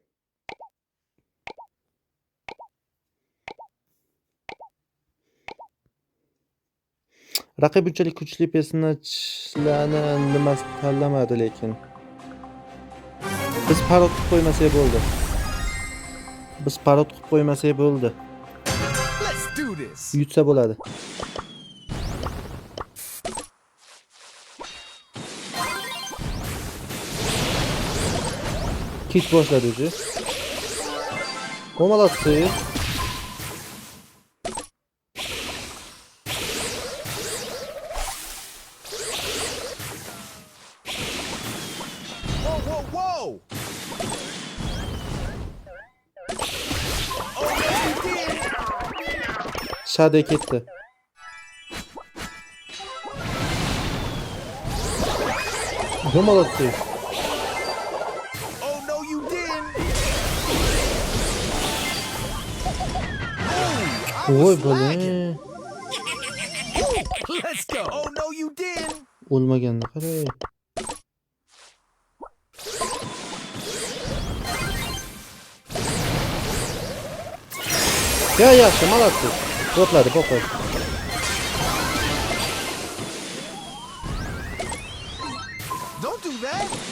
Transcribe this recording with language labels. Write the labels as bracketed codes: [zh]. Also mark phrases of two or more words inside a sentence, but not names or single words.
[uz] Raqib unchalik kuchli personajlarni nimasi tanlamadi lekin. Biz parod qilib qo'ymasak bo'ldi. [en] Let's do this. [uz] Yutsa bo'ladi. Kit boshladi o'zi. [ru] Молодцы. [en] Whoa, whoa, whoa! Oh, yes, you did. [uz] Shade ketdi. Молодцы. [en] Oh, no, you didn't. [uz] Voy bolam. [en] Let's go. Oh, no, you didn't. [uz] O'lmaganda qaray. Yaxshi, молодцы. Botladi. [en] Don't do that.